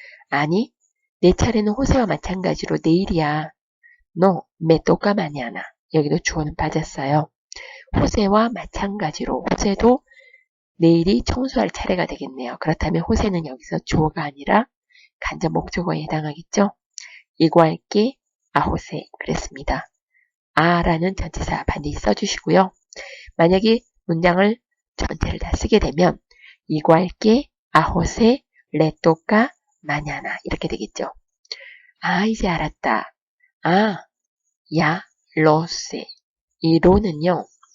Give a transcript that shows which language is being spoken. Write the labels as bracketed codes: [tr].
[ko] 아니, 내 차례는 호세와 마찬가지로 내일이야. 너, [es] 메토까 마냐나. [ko] 여기도 주어는 빠졌어요. 호세와 마찬가지로 호세도 내일이 청소할 차례가 되겠네요. 그렇다면 호세는 여기서 주어가 아니라 간접 목적어에 해당하겠죠. [es] igual que a José [ko] 그랬습니다. 아라는 전치사 반드시 써주시고요. 만약에 문장을 전체를 다 쓰게 되면 [es] igual que a José le toca mañana [ko] 이렇게 되겠죠. 아, 이제 알았다. 아, [es] ya lo sé. [ko] 이 lo는요.